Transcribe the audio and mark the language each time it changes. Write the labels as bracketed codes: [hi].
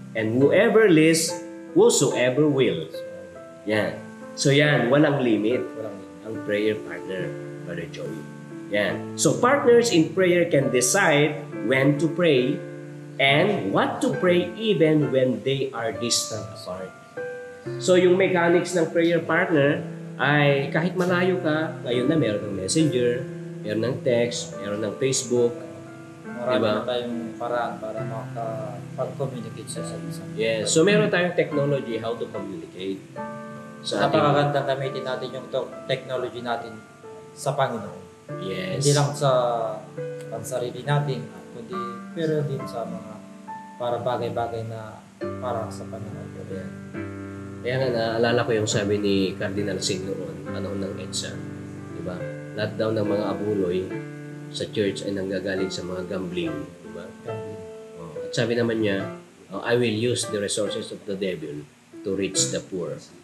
[en] And whosoever will. [tl] Yan. So yan, walang limit ang prayer partner, Brother Joey. Yan. [en] So partners in prayer can decide when to pray and what to pray even when they are distant apart. [tl] So yung mechanics ng prayer partner ay kahit malayo ka, ngayon na meron ng messenger, meron ng text, meron ng Facebook. Marami na tayong paraan para makapag-communicate sa isa. [en] Yes. So [tl] meron tayong [en] technology how to communicate. [tl] Napakagandang gamitin natin yung technology natin sa Panginoon. [en] Yes. [tl] Hindi lang sa pansarili natin, kundi pero din sa mga para bagay-bagay na para sa Panginoon. Kaya nga naalala ko yung sabi ni Cardinal Sin noon, panahon ng EDSA. Diba? Lahat daw ng mga abuloy sa church ay nanggagaling sa mga gambling. Diba? At sabi naman niya, [en] I will use the resources of the devil to reach the poor.